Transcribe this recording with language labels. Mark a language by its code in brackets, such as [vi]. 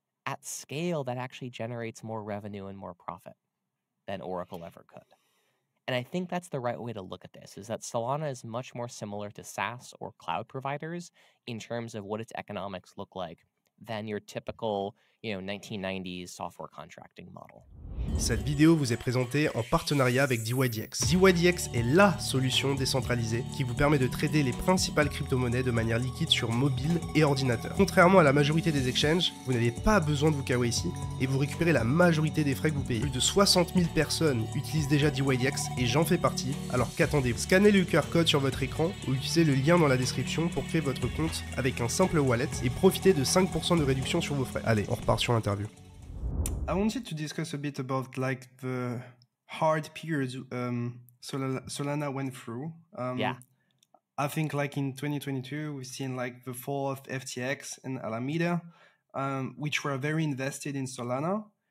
[en] at scale, that actually generates more revenue and more profit than Oracle ever could. And I think that's the right way to look at this, is that Solana is much more similar to SaaS or cloud providers in terms of what its economics look like than your typical, 1990s software contracting model. [fr] Cette vidéo vous est présentée en partenariat avec dYdX. dYdX est LA solution décentralisée qui vous permet de trader les principales crypto-monnaies de manière liquide sur mobile et ordinateur. Contrairement à la majorité des exchanges, vous n'avez pas besoin de vous KYC et vous récupérez la majorité des frais que vous payez. Plus de 60 000 personnes utilisent déjà dYdX et j'en fais partie, alors qu'attendez-vous? Scannez le QR code sur votre écran ou utilisez le lien dans la description pour créer votre compte avec un simple wallet et profitez de 5% de réduction sur vos frais. Allez, on repart sur l'interview. [en] I wanted to discuss a bit about like the hard periods Solana went through. Yeah. I think like in 2022, we've seen like the fall of FTX and Alameda, which were very invested in Solana.